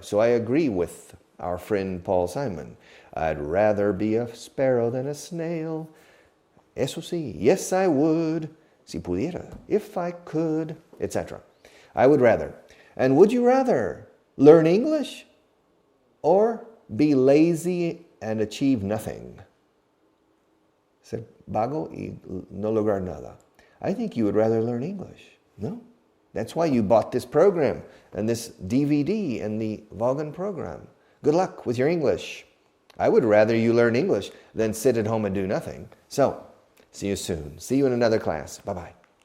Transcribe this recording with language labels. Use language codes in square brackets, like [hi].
[en] So I agree with our friend Paul Simon. I'd rather be a sparrow than a snail. [es] Eso sí, [en] yes I would. [es] Si pudiera, [en] if I could, etc. I would rather. And would you rather learn English or be lazy and achieve nothing? [es] Ser vago y no lograr nada. [en] I think you would rather learn English. No? That's why you bought this program and this DVD and the Vaughan program. Good luck with your English. I would rather you learn English than sit at home and do nothing. So, see you soon. See you in another class. Bye-bye.